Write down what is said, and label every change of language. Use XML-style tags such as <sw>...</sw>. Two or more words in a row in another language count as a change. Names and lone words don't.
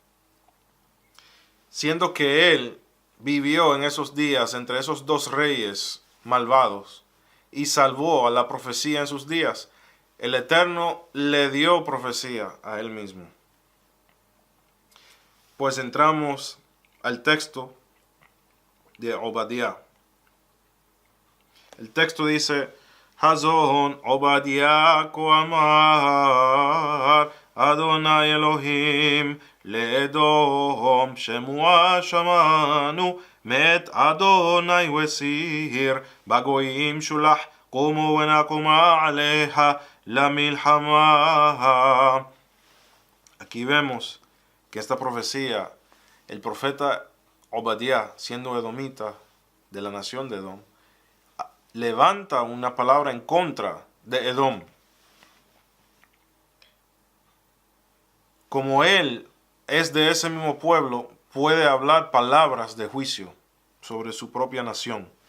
<es>Siendo que él vivió en esos días entre esos dos reyes malvados y salvó a la profecía en sus días, el Eterno le dio profecía a él mismo. Pues entramos al texto de Obadiah. El texto dice:</es> <he>חזון עבדיה כה אמר אדני אלהים לאדום שמוע שמענו מת אדוני וסיר בגויים שולח קומו ונקומה עליה למלחמה.</he> <es>Aquí vemos que esta profecía, el profeta Obadiah, siendo edomita de la nación de Edom, levanta una palabra en contra de Edom. Como él es de ese mismo pueblo, puede hablar palabras de juicio sobre su propia nación.</es>